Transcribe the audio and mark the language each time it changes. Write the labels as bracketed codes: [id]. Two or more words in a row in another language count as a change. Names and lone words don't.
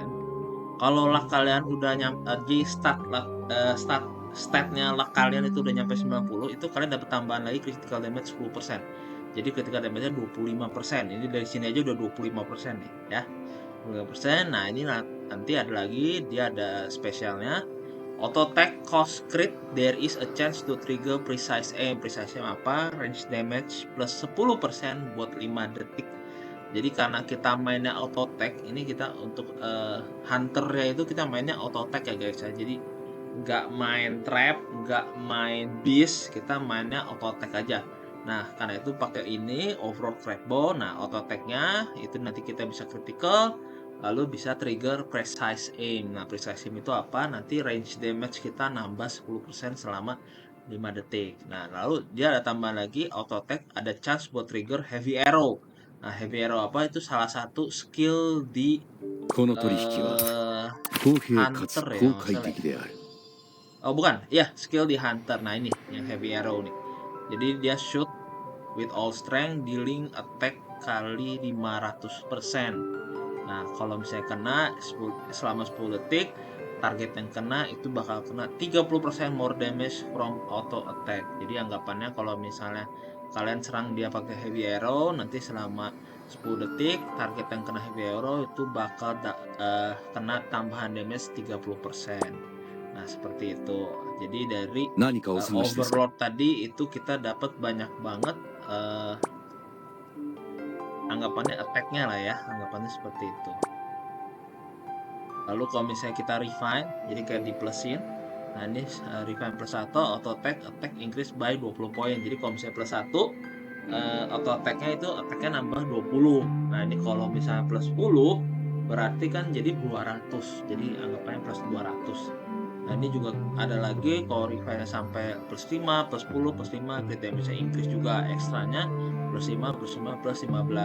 [id] Kalau luck kalian udah di statnya luck kalian itu udah nyampe 90, itu kalian dapat tambahan lagi [en] critical damage [id] 10%. Jadi [en] critical damage- [id] nya 25%. Ini dari sini aja udah 25% nih ya. 25%. Nah, ini nanti ada lagi, dia ada spesialnya. [en] Auto attack cost crit, there is a chance to trigger precise aim. Precise aim [id] apa? [en] Range damage [id] plus 10% buat 5 detik. Jadi karena kita mainnya [en] auto attack, [id] ini kita untuk hunternya itu kita mainnya [en] auto attack [id] ya guys ya. Jadi nggak main trap, nggak main beast, kita mainnya [en] auto attack [id] aja. Nah, karena itu pakai ini Overlord Trap Bow. Nah, [en] auto attack- [id] nya itu nanti kita bisa critical, lalu bisa [en] trigger precise aim. [id] Nah, [en] precise aim [id] itu apa? Nanti [en] range damage [id] kita nambah 10% selama 5 detik. Nah, lalu dia ada tambahan lagi [en] auto attack, [id] ada chance buat [en] trigger heavy arrow. [id] Nah, [en] heavy arrow [id] apa? Itu salah satu skill di [ja] この取引は 公平かつ [id] hunter ya [ja] 公 [id] nggak [ja] 開 [id] salah ya. [ja] 的である。 [id] Oh bukan, ya skill di hunter. Nah ini yang [en] heavy arrow [id] nih. Jadi dia [en] shoot with all strength, dealing attack [id] kali 500%. Nah kalau misalnya kena selama 10 detik, target yang kena itu bakal kena 30% [en] more damage from auto attack. [id] Jadi anggapannya kalau misalnya kalian serang dia pakai [en] heavy arrow, [id] nanti selama 10 detik target yang kena [en] heavy arrow [id] itu bakal kena tambahan damage 30%. Nah, seperti itu. Jadi dari [ja] 何かお探しですか？ [id] Overlord tadi itu kita dapat banyak banget anggapannya attack-nya lah ya, anggapannya seperti itu. Lalu kalau misalnya kita refine, jadi kayak di plusin. Nah, ini [en] refine plus 1 auto attack increase by 20 poin. [id] Jadi kalau misalnya plus 1 [en] auto attack- [id] nya itu attack-nya nambah 20. Nah, ini kalau misalnya plus 10 berarti kan jadi 200. Jadi anggapannya plus 200. Nah, ini juga ada lagi kalau refine sampai plus 5, plus 10, plus 5, [en] crit damage increase [id] juga ekstranya plus 5, plus 5, plus 15.